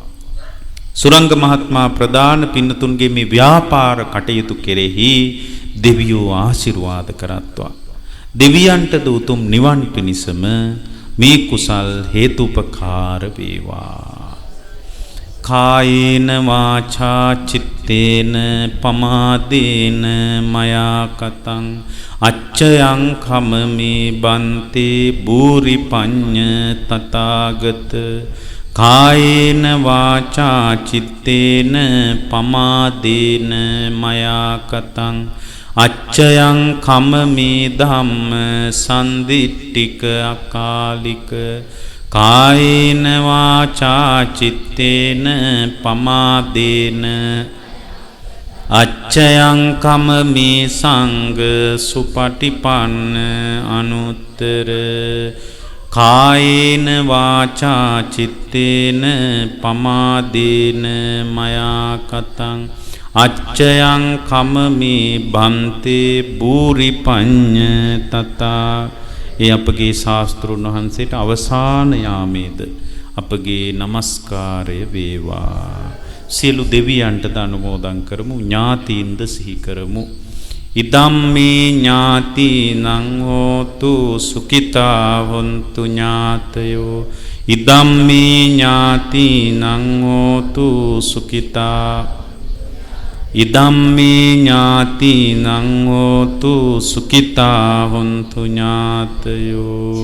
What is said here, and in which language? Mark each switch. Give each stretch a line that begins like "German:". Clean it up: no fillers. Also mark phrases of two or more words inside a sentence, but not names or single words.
Sinhala: සුරංග මහත්මයා ප්‍රදාන පින්නතුන්ගේ මේ ව්‍යාපාර කටයුතු කෙරෙහි දෙවියෝ ආශිර්වාද කරත්වා. දෙවියන්ටද උතුම් නිවන් පිණිසම මේ කුසල් හේතුපකාර වේවා.
Pali: කායේන වාචා චිත්තේන පමාදේන මයා කතං අච්චයං කමමේ බන්තේ බූරි පඤ්ඤ තථාගත. කායේන වාචා චිත්තේන පමාදේන මයා කතං අච්චයං කමමේ ධම්ම සම්දිට්ඨික අකාලික. කායේන වාචා චිත්තේන පමාදේන අච්චයං කමමේ සංඝ සුපටිපන්න අනුත්තර. කායේන වාචා චිත්තේන පමාදේන මයා කතං අච්චයං කමමේ බන්තේ බූරි පඤ්ඤ තථා.
Sinhala: ඒ අපගේ ශාස්ත්‍රුන් වහන්සේට අවසාන යාමේද අපගේ নমස්කාරය වේවා. සියලු දෙවියන්ට අනුමෝදන් කරමු. ඥාතීන්ද සිහි කරමු.
Pali: ඉදම්මේ ඥාතිනං හෝතු සුඛිතා හොන්තු ඥාතයෝ. ඉදම්මේ ඥාතිනං හෝතු සුඛිතා. ඉදම්මේ ඥාතිනං හෝතු සුඛිතා හොන්තු ඥාතයෝ.